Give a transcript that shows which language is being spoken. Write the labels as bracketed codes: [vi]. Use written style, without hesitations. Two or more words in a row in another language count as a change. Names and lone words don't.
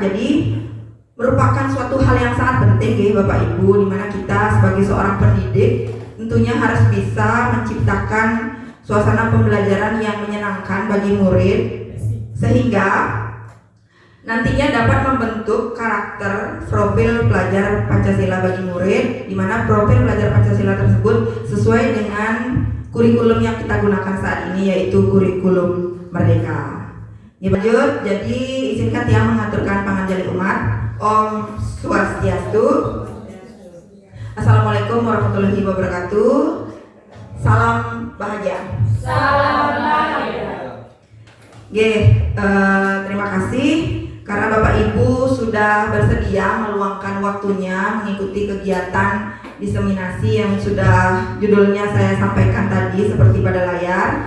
[id] Jadi merupakan suatu hal yang sangat penting ya Bapak Ibu, di mana kita sebagai seorang pendidik tentunya harus bisa menciptakan suasana pembelajaran yang menyenangkan bagi murid sehingga nantinya dapat membentuk karakter profil pelajar Pancasila bagi murid, di mana profil pelajar Pancasila tersebut sesuai dengan kurikulum yang kita gunakan saat ini, yaitu kurikulum Merdeka. Ya, lanjut, jadi izinkan Tiang mengaturkan panganjali umat. [ban] Om Swastiastu. [ar] السلام عليكم ورحمة الله وبركاته. [id] Salam bahagia. Salam bahagia. Terima kasih karena Bapak Ibu sudah bersedia meluangkan waktunya mengikuti kegiatan diseminasi yang sudah judulnya saya sampaikan tadi seperti pada layar.